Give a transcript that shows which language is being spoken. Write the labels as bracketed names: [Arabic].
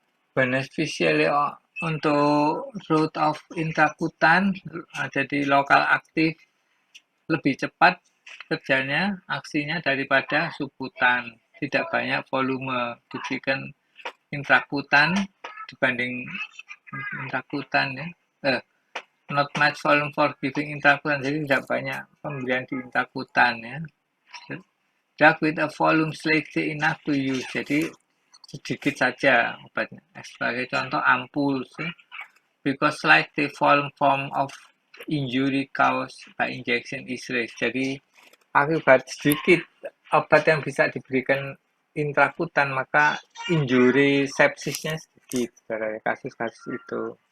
[English] Beneficially [Indonesian] untuk [English] route of [Indonesian] intrakutan, jadi lokal aktif lebih cepat kerjanya, aksinya daripada subkutan, tidak banyak volume diberikan intrakutan dibanding intrakutan ya. [English] Not much volume for giving intrakutan, [Indonesian] jadi tidak banyak pemberian di intrakutan ya. [English] Drug with a volume slightly enough to use, [Indonesian] jadi sedikit saja obatnya. Sebagai contoh ampuls ya. [English] Because slightly volume form of injury caused by injection is raised. [Indonesian] Jadi akibat sedikit obat yang bisa diberikan intrakutan maka injury sepsisnya sedikit, dari kasus-kasus itu.